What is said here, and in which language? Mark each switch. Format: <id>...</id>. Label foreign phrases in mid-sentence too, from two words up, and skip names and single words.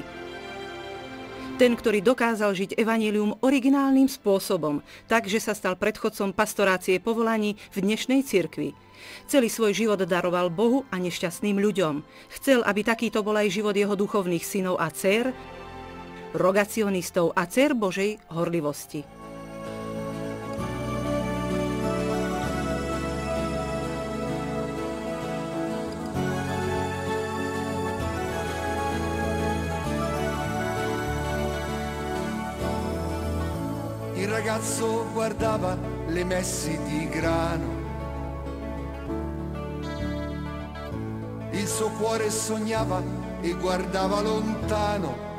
<sk>Ten, ktorý dokázal žiť evanjelium originálnym spôsobom, tak, že sa stal predchodcom pastorácie povolaní v dnešnej cirkvi. Celý svoj život daroval Bohu a nešťastným ľuďom. Chcel, aby takýto bol aj život jeho duchovných synov a dcér, rogacionistov a dcér Božej horlivosti.</sk> <it>Il ragazzo guardava le messi di grano, il suo cuore sognava e guardava lontano.</it>